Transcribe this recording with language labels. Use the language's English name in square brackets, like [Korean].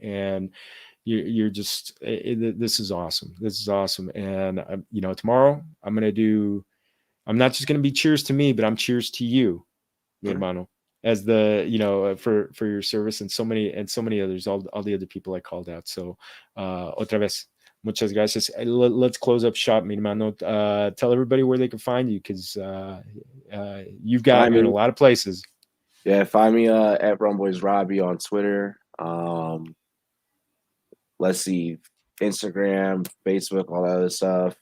[English] And you're just this is awesome. This is awesome. And tomorrow I'm not just gonna be cheers to me, but I'm cheers to you, [Spanish] mi [English] Okay. [Spanish] hermano, [English] as the for your service, and so many others, all the other people I called out. So [Spanish] otra vez, muchas gracias. [English] Let's close up shop, [Spanish] mi hermano. [English] Tell everybody where they can find you, because you've got Find you in a me. lot of places. Yeah, find me at Rumboyz Robbie on Twitter. Let's see, Instagram, Facebook, all that other stuff.